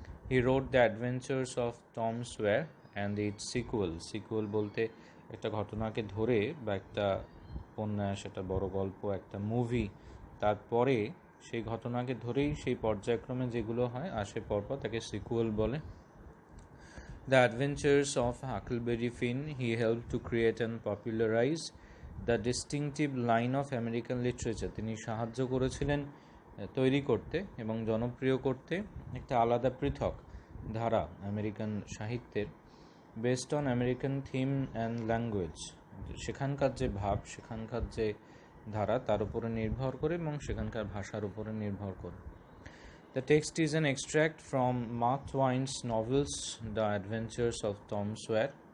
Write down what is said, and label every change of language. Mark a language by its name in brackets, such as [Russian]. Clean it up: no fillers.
[English] He wrote the adventures of Tom Sawyer and its sequel. [Bangla] Sequel বলতে একটা ঘটনাকে ধরে বা একটা উপন্যাস, একটা বড় গল্প, একটা মুভি, তারপরে সেই ঘটনাকে ধরেই সেই পর্যায়ক্রমে যেগুলো হয় আসে পরপর, তাকে সিকুয়েল বলে। [English] The Adventures of Huckleberry Finn, he helped to create and popularize the distinctive line of American literature. [Bangla] তিনি সাহায্য করেছিলেন তৈরি করতে এবং জনপ্রিয় করতে একটা আলাদা পৃথক ধারা আমেরিকান সাহিত্যের, [English] Based on American theme and language. [Bangla] সেখানকার যে ভাব, সেখানকার যে ধারা, তার উপরে নির্ভর করে এবং সেখানকার ভাষার উপরে নির্ভর করে। [English] The text is an extract from Mark Twain's novels, The Adventures of Tom Sawyer.